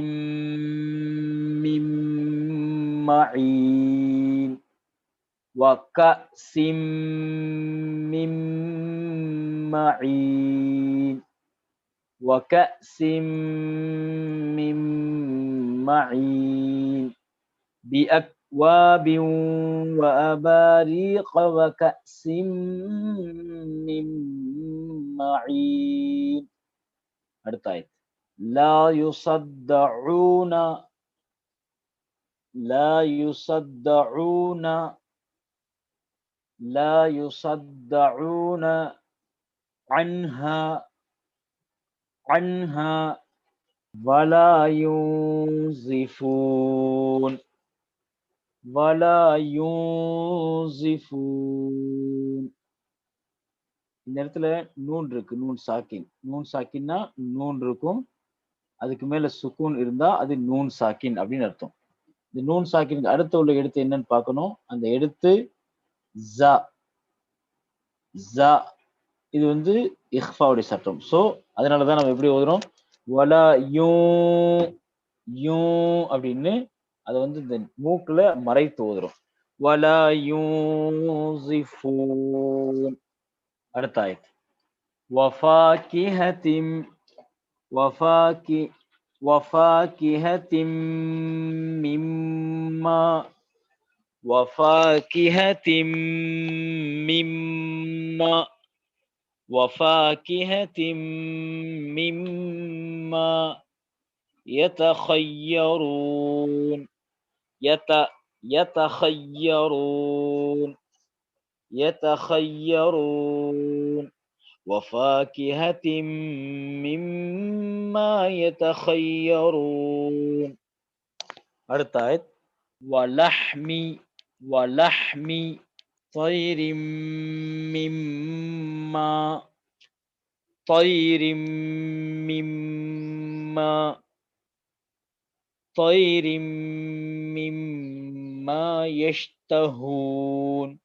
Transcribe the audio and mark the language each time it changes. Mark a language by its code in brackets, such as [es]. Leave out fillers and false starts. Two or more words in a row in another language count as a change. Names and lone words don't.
[ar] من معين وكأس من معين وكأس من معين بأكواب وأباريق وكأس من معين. [ta] அடுத்த ஆயத் [ar] لا يصدعون لا يصدعون لا يصدعون عنها عنها ولا ينزفون ولا ينزفون. [ta] இந்த இடத்துல நூன் இருக்கு, [ar] نون ساكن. [ta] நூன் சாக்கின்னா நூன் இருக்கும், அதுக்கு மேல சுக்கூன் இருந்தா அது [ar] نون ساكن [ta] அப்படின்னு அர்த்தம். இந்த நூன் சாக்கினுக்கு அடுத்து உள்ள எழுத்து என்னன்னு பார்க்கணும். அந்த எழுத்து ஜா. ஜா இது வந்து இஹ்ஃபாவுடைய சட்டம். சோ அதனாலதான் நம்ம எப்படி ஓதுறோம், வலா யூ யூ அப்படின்னு அதை வந்து இந்த மூக்குல மறைத்து ஓதுறோம். [ar] ولا ينزفون. [ta] அடுத்த ஆயத் [ar] வஃபாகிஹத்தின் وفاكهة مما وفاكهة مما وفاكهة مما يتخيرون يتخيرون يتخيرون وفاكهة مما يتخيرون. [ta] அடுத்த ஆயத் [ar] ولحم طير مما طير مما طير مما يشتهون